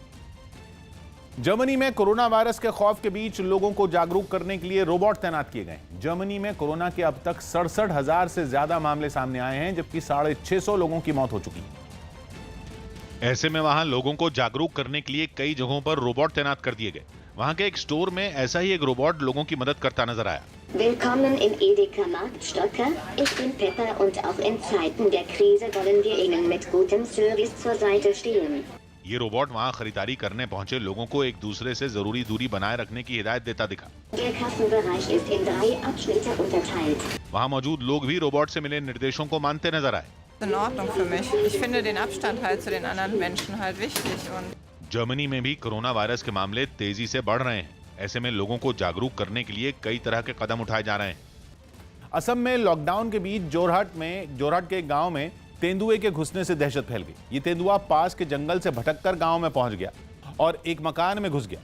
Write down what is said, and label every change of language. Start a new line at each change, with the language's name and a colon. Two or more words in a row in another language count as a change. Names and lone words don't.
Hindi: जर्मनी में कोरोना वायरस के खौफ के बीच लोगों को जागरूक करने के लिए रोबोट तैनात किए गए। जर्मनी में कोरोना के अब तक 67,000 से ज्यादा मामले सामने आए हैं, जबकि 650 लोगों की मौत हो चुकी है। ऐसे में वहां लोगों को जागरूक करने के लिए कई जगहों पर रोबोट तैनात कर दिए गए। वहां के एक स्टोर में ऐसा ही एक रोबोट लोगों की मदद करता नजर आया।
German: Willkommen in Edeka Marktstocker. Ich bin Pepper und auch in Zeiten der Krise wollen wir Ihnen mit gutem Service zur Seite stehen.
Hindi: ये रोबोट वहां खरीदारी करने पहुंचे लोगों को एक दूसरे से जरूरी दूरी बनाए रखने की हिदायत देता दिखा।
German: Der Kassenbereich ist in 3 Abschnitte unterteilt.
Hindi: वहां मौजूद लोग भी रोबोट से मिले निर्देशों को मानते नजर आए।
German: In Ordnung für mich. Ich finde den Abstand halt zu den anderen Menschen halt wichtig und
Hindi: जर्मनी में भी कोरोना वायरस के मामले तेजी से बढ़ रहे हैं। ऐसे में लोगों को जागरूक करने के लिए कई तरह के कदम उठाए जा रहे हैं। असम में लॉकडाउन के बीच जोरहाट के एक गांव में तेंदुए के घुसने से दहशत फैल गई। ये तेंदुआ पास के जंगल से भटककर गांव में पहुंच गया और एक मकान में घुस गया।